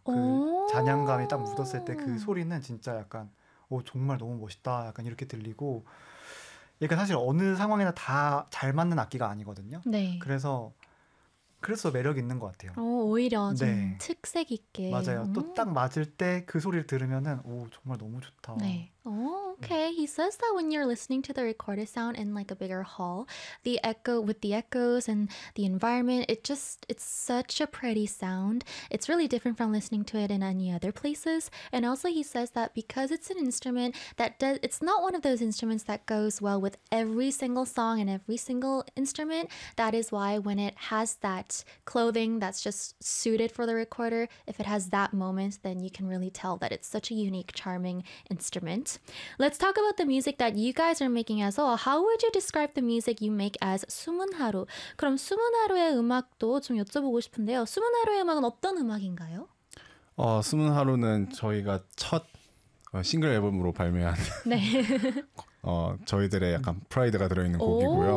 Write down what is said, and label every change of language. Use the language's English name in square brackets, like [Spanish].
[Korean] 그 잔향감이 딱 묻었을 때 그 소리는 진짜 약간 오 정말 너무 멋있다 약간 이렇게 들리고 약간 사실 어느 상황에나 다 잘 맞는 악기가 아니거든요. 네. 그래서 매력 있는 것 같아요. 오히려 좀 네. 특색 있게. 맞아요. 또 딱 맞을 때 그 소리를 들으면은 오 정말 너무 좋다. 네. [English] Okay, he says that when you're listening to the recorded sound in like a bigger hall, the echo with the echoes and the environment, it's such a pretty sound. It's really different from listening to it in any other places. And also he says that because it's an instrument that does, it's not one of those instruments that goes well with every single song and every single instrument. That is why when it has that clothing that's just suited for the recorder, if it has that moment, then you can really tell that it's such a unique, charming instrument. Let's talk about the music that you guys are making as well. How would you describe the music you make as 숨은 하루? [Korean] 그럼 숨은 하루의 음악도 좀 여쭤보고 싶은데요. 숨은 하루의 음악은 어떤 음악인가요? 숨은 하루는 저희가 첫 싱글 앨범으로 발매한 네. 저희들의 약간 프라이드가 들어있는 곡이고요.